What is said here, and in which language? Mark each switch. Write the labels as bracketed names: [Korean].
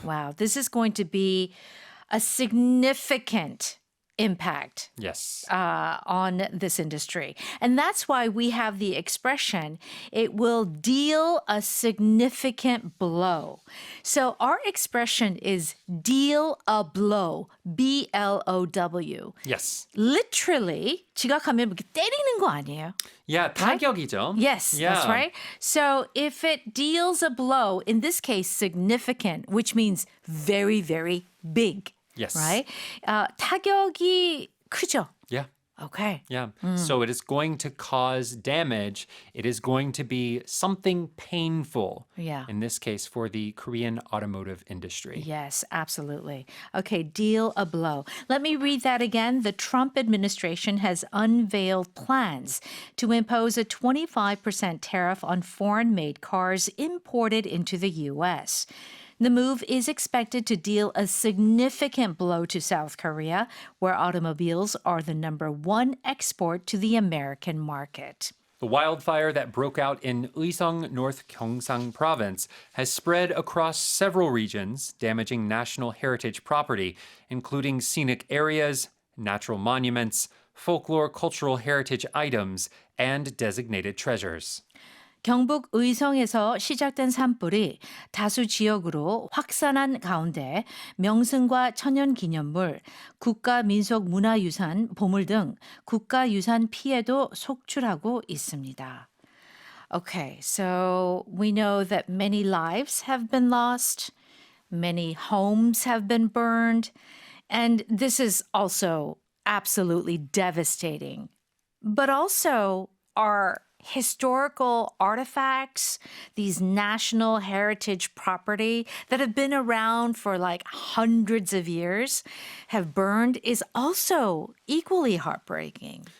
[English] Wow, this is going to be a significant impact Yes. on this industry. And that's why we have the expression, it will deal a significant blow. So our expression is deal a blow, B-L-O-W. Yes. Literally, [Korean] 지각하면 이렇게 때리는 거 아니에요? Yeah, 타격이죠. [English] Yes, that's Yeah. right. So if it deals a blow, in this case, significant, which means very, very big. Yes. [Korean] Right? 타격이 크죠. [English] Yeah. Okay. Yeah. So it is going to cause damage. It is going to be something painful. Yeah. In this case, for the Korean automotive industry. Yes, absolutely. Okay, deal a blow. Let me read that again. The Trump administration has unveiled plans to impose a 25% tariff on foreign made cars imported into the U.S. The move is expected to deal a significant blow to South Korea, where automobiles are the number one export to the American market. The wildfire that broke out in Uiseong, North Gyeongsang province has spread across several regions, damaging national heritage property, including scenic areas, natural monuments, folklore cultural heritage items, and designated treasures. [Korean] 경북 의성에서 시작된 산불이 다수 지역으로 확산한 가운데 명승과 천연기념물, 국가민속문화유산, 보물 등 국가유산 피해도 속출하고 있습니다. [English] Okay, so we know that many lives have been lost, many homes have been burned, and this is also absolutely devastating. But also, our historical artifacts, these national heritage property that have been around for like hundreds of years, have burned is also equally heartbreaking.